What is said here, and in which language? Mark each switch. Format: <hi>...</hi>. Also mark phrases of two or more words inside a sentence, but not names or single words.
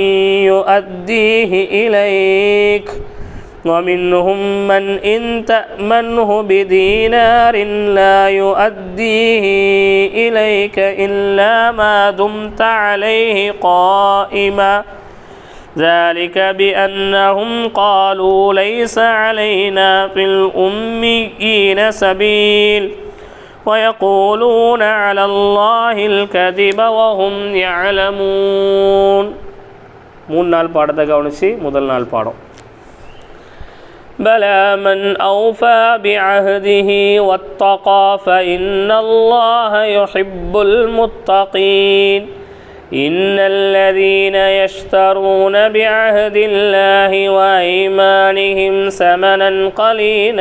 <ar>يؤديه إليك ومنهم من إن تأمنه بدينار لا يؤديه إليك إلا ما دمت عليه قائما ذلك بأنهم قالوا ليس علينا في الأميين سبيل ويقولون على الله الكذب وهم يعلمون.</ar> <ta>3 நாள் பாடத்தை கவனிச்சு முதல் நாள் பாடம்.</ta> <ar>بلى من أوفى بعهده واتقى فإن الله يحب المتقين إن الذين يشترون بعهد الله وأيمانهم ثمنا قليلا</ar>